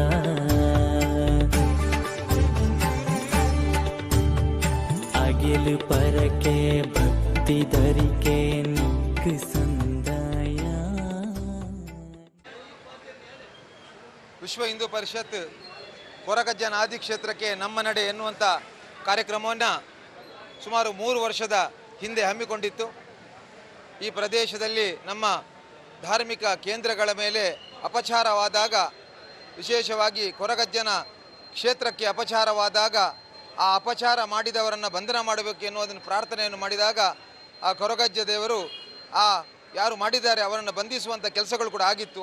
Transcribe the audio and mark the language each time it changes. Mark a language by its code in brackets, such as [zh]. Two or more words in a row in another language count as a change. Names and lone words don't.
[tcy] ಅಗಿಲು ಪರಕೆ ಭಕ್ತಿ ಧರಿಕೆ ನಿಕ್ಕು ಸಂದಾಯ. [kn] ವಿಶ್ವ ಹಿಂದೂ ಪರಿಷತ್ ಕೊರಗಜ್ಜನ ಆದಿ ಕ್ಷೇತ್ರಕ್ಕೆ ನಮ್ಮ ನಡೆ ಎನ್ನುವಂಥ ಕಾರ್ಯಕ್ರಮವನ್ನು ಸುಮಾರು 3 ವರ್ಷದ ಹಿಂದೆ ಹಮ್ಮಿಕೊಂಡಿತ್ತು. ಈ ಪ್ರದೇಶದಲ್ಲಿ ನಮ್ಮ ಧಾರ್ಮಿಕ ಕೇಂದ್ರಗಳ ಮೇಲೆ ಅಪಚಾರವಾದಾಗ, ವಿಶೇಷವಾಗಿ ಕೊರಗಜ್ಜನ ಕ್ಷೇತ್ರಕ್ಕೆ ಅಪಚಾರವಾದಾಗ ಆ ಅಪಚಾರ ಮಾಡಿದವರನ್ನು ಬಂಧನ ಮಾಡಬೇಕು ಎನ್ನುವುದನ್ನು ಪ್ರಾರ್ಥನೆಯನ್ನು ಮಾಡಿದಾಗ ಆ ಕೊರಗಜ್ಜ ದೇವರು ಯಾರು ಮಾಡಿದ್ದಾರೆ ಅವರನ್ನು ಬಂಧಿಸುವಂಥ ಕೆಲಸಗಳು ಕೂಡ ಆಗಿತ್ತು.